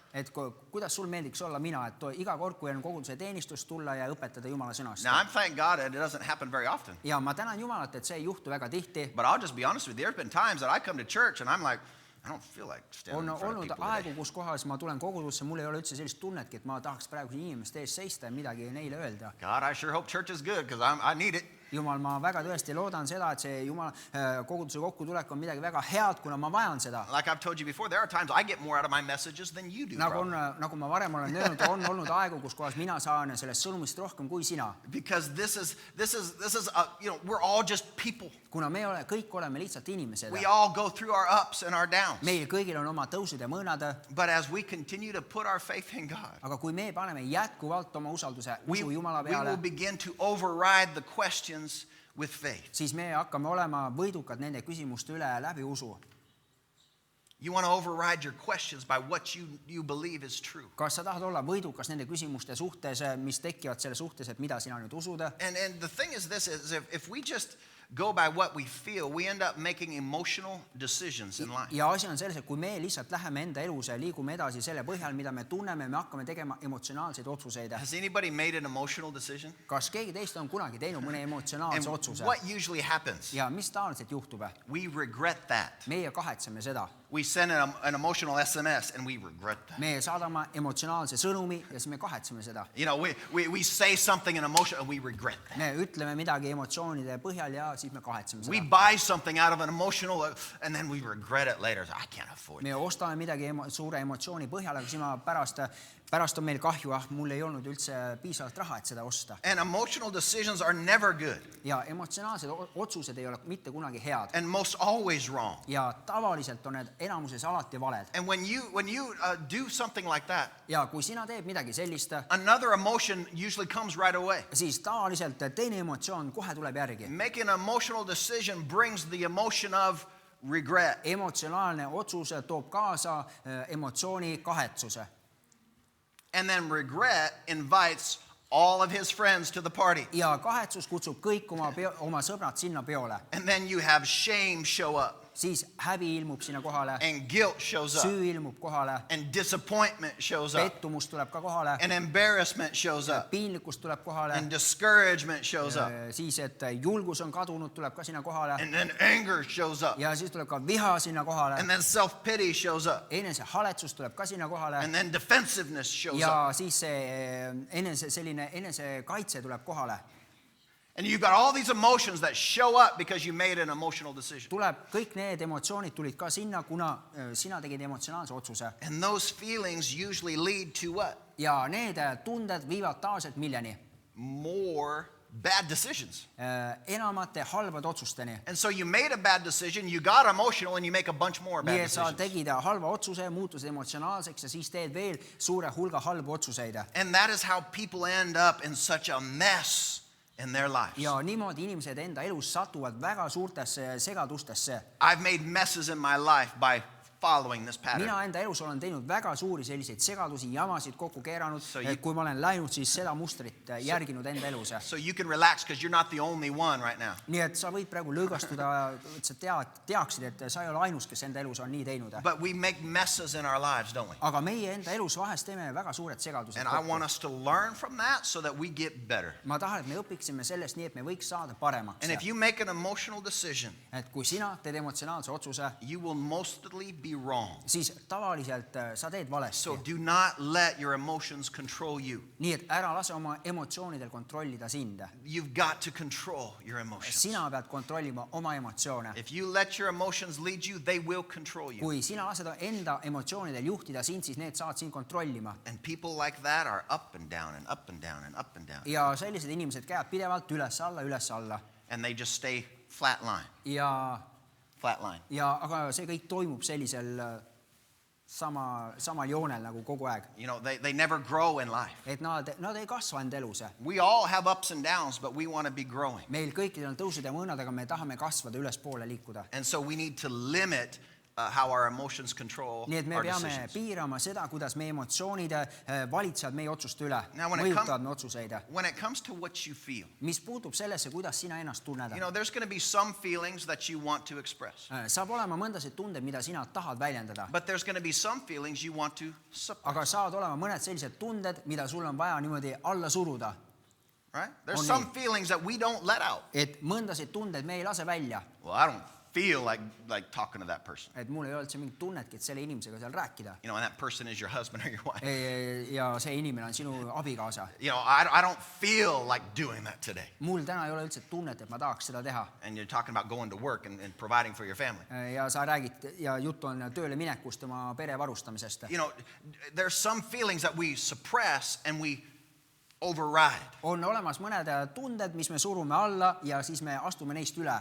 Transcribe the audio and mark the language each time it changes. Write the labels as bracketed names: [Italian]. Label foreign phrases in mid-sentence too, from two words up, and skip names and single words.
[Estonian] Et kuidas sul meeldiks olla mina, et iga kord, kui on koguduse teenistus, tulla ja õpetada Jumala sõnast. [English] Now, I'm thank God that it doesn't happen very often. [Estonian] Ja ma tänan Jumalat, et see ei juhtu väga tihti. [English] But I'll just be honest with you, there's been times that I come to church and I'm like, I don't feel like standing [Estonian] On [English] in front of [Estonian] olnud [English] people [Estonian] aegu, [English] today. [Estonian] kus kohas ma tulen kogudusse, mul ei ole üldse sellist tunnetki, et ma tahaks praegu inimeste ees seista ja midagi neile öelda. [English] God, I sure hope church is good because I need it. [Estonian] Jumal, ma väga tõesti loodan seda, et see Jumala koguduse kokkutulek on midagi väga head, kuna ma vajan seda. [English] Like I've told you before, there are times I get more out of my messages than you do. [Estonian] Nagu [English] probably. [Estonian] ma varem olen öelnud, on olnud aegu, kus kohas mina saan sellest sõnumist rohkem kui sina. [English] Because this is we're all just people. [Estonian] Kuna me kõik oleme lihtsalt inimesed. [English] We all go through our ups and our downs. [Estonian] Meil kõigil on oma tõusud ja mõõnad. [English] But as we continue to put our faith in God, [Estonian] Aga kui me paneme jätkuvalt oma usalduse usu Jumala [English] we will [Estonian] peale, [English] begin to override the questions with faith. [Estonian] siis me hakkame olema võidukad nende küsimuste üle läbi usu. [English] You want to override your questions by what you believe is true. [Estonian] Kas sa tahad olla võidukas nende küsimuste suhtes, mis tekivad selle suhtes, et mida sina nüüd usud? [English] And the thing is this, is if we just go by what we feel, we end up making emotional decisions in life. [Estonian] Ja asi on selles, et kui me lihtsalt läheme enda elus ja liigume edasi selle põhjal, mida me tunneme, me hakkame tegema emotsionaalseid otsuseid. [English] Has anybody made an emotional decision? [Estonian] Kas keegi teist on kunagi teinud mõne emotsionaalse otsuse? [English] What usually happens? [Estonian] Ja mis tavaliselt juhtub? [English] We regret that. [Estonian] Meie kahetseme seda. [English] We send an emotional SMS and we regret that. [Estonian] Me saadame emotsionaalse sõnumi ja siis me kahetseme seda. [English] We say something in emotion and we regret that. [Estonian] Me ütleme midagi emotsioonide põhjal ja siis me kahetseme [English] We [Estonian] seda. [English] buy something out of an emotional and then we regret it later. I can't afford [Estonian] Me [English] it. [Estonian] ostame midagi suure emotsiooni põhjal, aga siis pärast on meil kahju, mul ei olnud üldse piisavalt raha, et seda osta. [English] And emotional decisions are never good [Estonian] Ja emotsionaalsed otsused ei ole mitte kunagi head. [English] and most always wrong. [Estonian] Ja tavaliselt on need enamuses alati valed. [English] And when you do something like that, [Estonian] Ja kui sina teed midagi sellist, [English] another emotion usually comes right away. [Estonian] siis tavaliselt teine emotsioon kohe tuleb järgi. [English] Making an emotional decision brings the emotion of regret. [Estonian] Emotsionaalne otsus toob kaasa emotsiooni kahetsuse. [English] And then regret invites all of his friends to the party. [Estonian] Ja kahetsus kutsub kõik oma sõbrad sinna peole. [English] And then you have shame show up. [Estonian] Siis häbi ilmub sinna kohale, [English] And guilt shows up. [Estonian] süü ilmub kohale, [English] And disappointment shows up. [Estonian] pettumus tuleb ka kohale, [English] And embarrassment shows up. [Estonian] piinlikkus tuleb kohale, [English] And discouragement shows up. [Estonian] siis et julgus on kadunud, tuleb ka sinna kohale [English] And then anger shows up. [Estonian] ja siis tuleb ka viha sinna kohale, [English] And then self-pity shows up. [Estonian] enesehaletsus tuleb ka sinna kohale [English] And then defensiveness shows up. [Estonian] ja siis see selline enesekaitse tuleb kohale. [English] And you've got all these emotions that show up because you made an emotional decision. [Estonian] Kõik need emotsioonid tulid ka sinna, kuna sina tegid emotsionaalse otsuse. [English] And those feelings usually lead to what? [Estonian] Ja need tunded viivad tavaliselt milleni? [English] More bad decisions. [Estonian] Enamate halbade otsusteni. [English] And so you made a bad decision, you got emotional, and you make a bunch more bad [Estonian] Nii et sa [English] decisions. [Estonian] tegid halva otsuse, muutusid emotsionaalseks ja siis teed veel suure hulga halbu otsuseid. [English] And that is how people end up in such a mess in their lives. [Estonian] Ja niimoodi inimesed enda elus satuvad väga suurtesse segadustesse. [English] I've made messes in my life by following this pattern. [Estonian] mina enda elus olen teinud väga suuri selliseid segadusi, jamasid kokku keeranud, [English] So you- [Estonian] kui ma olen läinud siis seda mustrit järginud enda elus. [English] So you can relax because you're not the only one right now. [Estonian] nii et sa võid praegu lõõgastuda, et sa teaksid, et sa ei ole ainus, kes enda elus on nii teinud. [English] But we make messes in our lives, don't we? [Estonian] aga meie enda elus vahest teeme väga suured segadused [English] And I want [Estonian] kokku. [English] us to learn from that so that we get better. [Estonian] ma tahan, et me õpiksime sellest nii, et me võiks saada paremaks. [English] And if you make an emotional decision, [Estonian] et kui sina teed emotsionaalse otsuse, [English] you will mostly be wrong. [Estonian] siis tavaliselt sa teed valesti. [English] So do not let your emotions control you. [Estonian] nii et ära lase oma emotsioonidel kontrollida sind. [English] You've got to control your emotions. [Estonian] sina pead kontrollima oma emotsioone. [English] If you let your emotions lead you, they will control you. [Estonian] kui sina lased enda emotsioonidel juhtida sind, siis need saavad sind kontrollima. [English] And people like that are up and down and up and down and up and down. [Estonian] ja sellised inimesed käivad pidevalt üles-alla, üles-alla. [English] And they just stay flat line, [Estonian] ja [English] flat line. [Estonian] aga see kõik toimub sellisel samal joonel nagu kogu aeg. [English] You know, they never grow in life. [Estonian] et nad ei kasva enda elus. [English] We all have ups and downs, but we want to be growing. [Estonian] meil kõikidel on tõusud ja mõõnad, aga me tahame kasvada, ülespoole liikuda. [English] And so we need to limit how our emotions control [Estonian] nii et me [English] our [Estonian] peame [English] decisions. [Estonian] piirama seda, kuidas meie emotsioonid valitsevad meie otsuste üle, [English] Now, when it [Estonian] mõjutavad meie otsuseid. [English] When it comes to what you feel, [Estonian] mis puutub sellesse, kuidas sina ennast tunned. [English] you know, there's going to be some feelings that you want to express. [Estonian] saab olema mõndasid tundeid, mida sina tahad väljendada. [English] But there's going to be some feelings you want to suppress. [Estonian] aga saavad olema mõned sellised tunded, mida sul on vaja niimoodi alla suruda. [English] Right? There's [Estonian] On [English] some [Estonian] nii. [English] feelings that we don't let out. [Estonian] et mõndasid tundeid me ei lase välja. [English] Well, I don't feel like talking to that person. [Estonian] et mul ei ole üldse mingit tunnetki, et selle inimesega seal rääkida. [English] You know, and that person is your husband or your wife. [Estonian] ja see inimene on sinu abikaasa. [English] You know, I don't feel like doing that today. [Estonian] mul täna ei ole üldse tunnet, et ma tahaks seda teha. [English] And you're talking about going to work and providing for your family. [Estonian] ja sa räägid ja jutt on tööle minekust, oma pere varustamisest. [English] You know, there's some feelings that we suppress and we override. [Estonian] on olemas mõned tunded, mis me surume alla ja siis me astume neist üle.